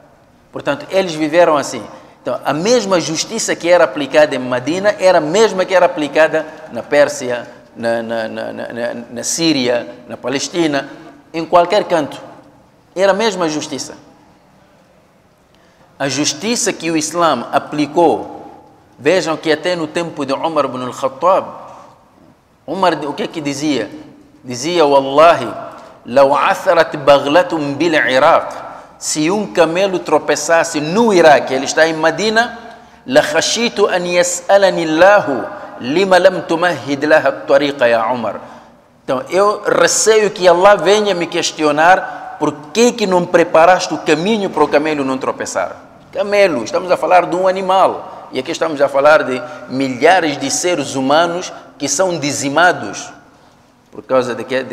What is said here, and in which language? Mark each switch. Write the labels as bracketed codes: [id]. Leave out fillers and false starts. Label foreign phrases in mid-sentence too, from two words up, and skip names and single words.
[pt] Portanto, eles viveram assim. Então, a mesma justiça que era aplicada em Medina era a mesma que era aplicada na Pérsia, na Síria, na Palestina, em qualquer canto. Era a mesma justiça. A justiça que o Islã aplicou, vejam que até no tempo de Umar ibn al-Khattab, Umar, o que é que dizia? Dizia, [ar] Wallahi, لو عثرت بغلة بالعراق, [pt] se um camelo tropeçasse no Iraque, ele está em Medina, [ar] لخشيت أن يسألني الله لما لم تمهد لها الطريق يا عمر. [pt] Então, eu receio que Allah venha me questionar por que não preparaste o caminho para o camelo não tropeçar. Camelo, estamos a falar de um animal. E aqui estamos a falar de milhares de seres humanos que são dizimados por causa de quê?